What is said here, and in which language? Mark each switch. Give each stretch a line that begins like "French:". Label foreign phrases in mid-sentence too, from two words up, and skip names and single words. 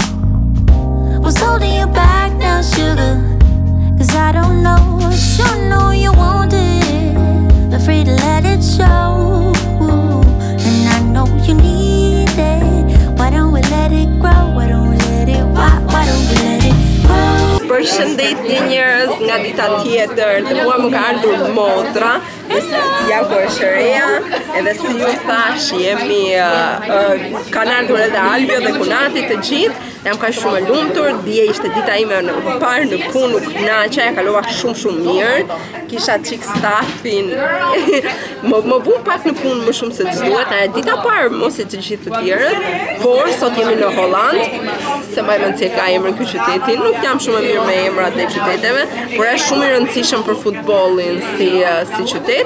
English: What's holding you back now, sugar? 'Cause I don't know, sure know you want it, afraid to let it show, and I know you need it. Why don't we let it grow? Why don't we let it, why don't we let it grow?
Albanian: Përshëndetje njerëz nga dita tjetër, dhe mua më ka ardhur motra, jam Reja, edhe si ju thash, jemi, kanë ardhur edhe Albio dhe Kunati të gjithë, jam ka shumë e lumtur, dje ishte dita ime në parë në punë, nuk naqa, ja kalova shumë mirë, kisha çik stafin, më vu pak në punë më shumë se të duhet, e dita parë mos e të gjithë të tjerët, por sot jemi në Holland, se mbaj mend se ka emrin ky qyteti, nuk jam shumë e mirë me emrat e qyteteve, por është shumë i rëndësishëm për futbollin si qytet.